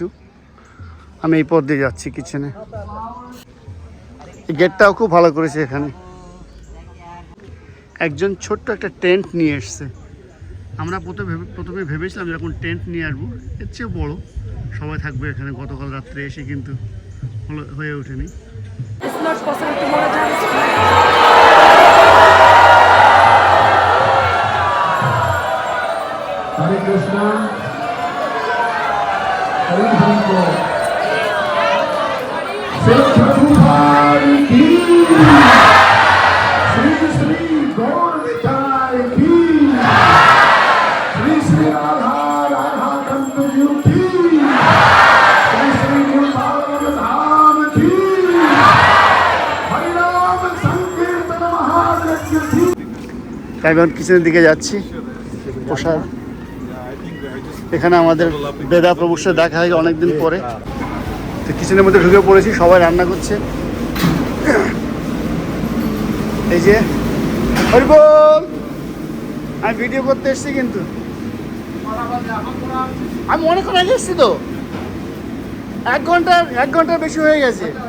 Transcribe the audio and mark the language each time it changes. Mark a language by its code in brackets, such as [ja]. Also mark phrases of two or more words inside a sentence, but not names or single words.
[bn] আমি এই পথ দিয়ে যাচ্ছি কিচেনে। এই গেটটাও খুব ভালো করেছে এখানে। একজন ছোট্ট একটা টেন্ট নিয়ে এসছে। আমরা প্রথমে ভেবেছিলাম যখন টেন্ট নিয়ে আসবো এর চেয়ে বড় সবাই থাকবে এখানে, গতকাল রাত্রে এসে কিন্তু হয়ে ওঠেনি। [en] It's not possible tomorrow time. [bn] Hare Krishna, Hare Krishna, Sri Prabhupada ki, Sri Sri Gaur Nitai ki, Sri Sri Radha Radha Kantu Ji ki, Sri Sri Vrindavan Dham ki, Hari Ram Sankirtan Mahayajna ki। আমি এখন কিচেনের দিকে যাচ্ছি। প্রসাদ এখানে আমাদের বেদা প্রভুর সাথে দেখা হয় অনেকদিন পরে। তো কিচেনের মধ্যে ঢুকে পড়েছি, সবাই রান্না করছে। এই যে হরিবল, আমি ভিডিও করতে এসেছি কিন্তু আমি অনেকক্ষণ আগে এসেছি তো, এক ঘন্টার বেশি হয়ে গেছে।